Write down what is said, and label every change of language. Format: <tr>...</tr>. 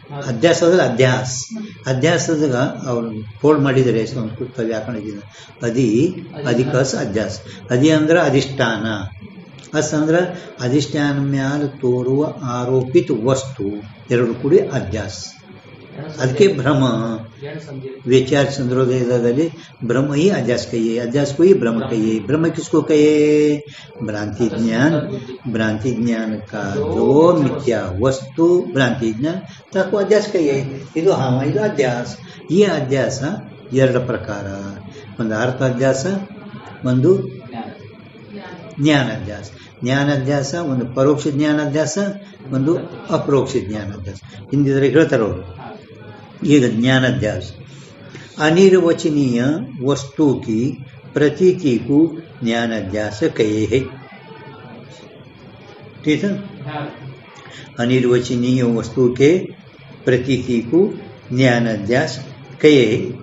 <kn>ಅಧ್ಯಾಸದ ಅಧ್ಯಾಸದಾಗ ಅವ್ರು ಫೋಲ್ಡ್ ಮಾಡಿದರೆ ಸಂಸ್ಕೃತ ವ್ಯಾಕರಣದಿಂದ ಅಧಿಕ ಅಸ್ ಅಧ್ಯಾಸ. ಅಂದ್ರೆ ಅಧಿಷ್ಠಾನ, ಅಸ್ ಅಂದ್ರೆ ಅಧಿಷ್ಠಾನ ಮ್ಯಾಲ ತೋರುವ ಆರೋಪಿತ ವಸ್ತು, ಎರಡು ಕೂಡಿ ಅಧ್ಯಾಸ.</kn> <hi>ಅದಕ್ಕೆ ಭ್ರಮ विचार चंद्रोदय ब्रह्म ही अध्यास कहिए, अध्यास को ही ब्रह्म कहिए। ब्रह्म किसको कहिए? भ्रांति ज्ञान का जो मिथ्या वस्तु भ्रांति ज्ञान तको अध्यास कहिए।</hi> <kn>ಇದು ಇದು ಅಧ್ಯಾಸ. ಈ ಅಧ್ಯಾಸ ಎರಡು ಪ್ರಕಾರ, ಒಂದು ಅರ್ಥ ಅಧ್ಯಾಸ, ಒಂದು ಜ್ಞಾನಾಧ್ಯಾಸ. ಜ್ಞಾನಾಧ್ಯಾಸ ಒಂದು ಪರೋಕ್ಷ ಜ್ಞಾನಾಧ್ಯಾಸ, ಒಂದು ಅಪರೋಕ್ಷ ಜ್ಞಾನಾಧ್ಯಾಸ. ಹಿಂದಿದ್ರೆ ಹೇಳ್ತಾರೆ ಅವರು.</kn> <hi>ಈಗ ज्ञानाध्यास अनिर्वचनीय वस्तु की प्रतीति को ज्ञानाध्यास कहे है। ठीक है, अनिर्वचनीय वस्तु के प्रतीति को ज्ञानाध्यास कहे है.</hi>